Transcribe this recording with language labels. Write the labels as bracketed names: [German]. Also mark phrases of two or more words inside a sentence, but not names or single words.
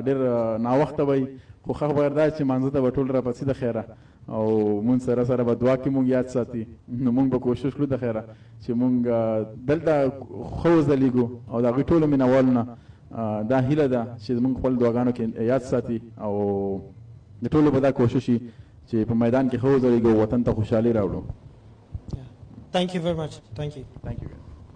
[Pashto] ډېر ناوخته وي خو ښه خبر دا چې مانځه ته به ټول راپسې د خیره او مونږ سره سره به دعا کې مونږ یاد ساتي نو مونږ به کوشش کړو د خیره چې مونږ دلته ښه وځلیږو او د هغوی ټولو مینوالو نه دا هیله ده چې مونږ خپل دعاګانو کې یاد ساتي او د ټولو به دا کوشش وي چې په میدان کې ښه وځلیږو وطن ته خوشحالي راوړو [English] Thank you very much. Thank you. Thank you.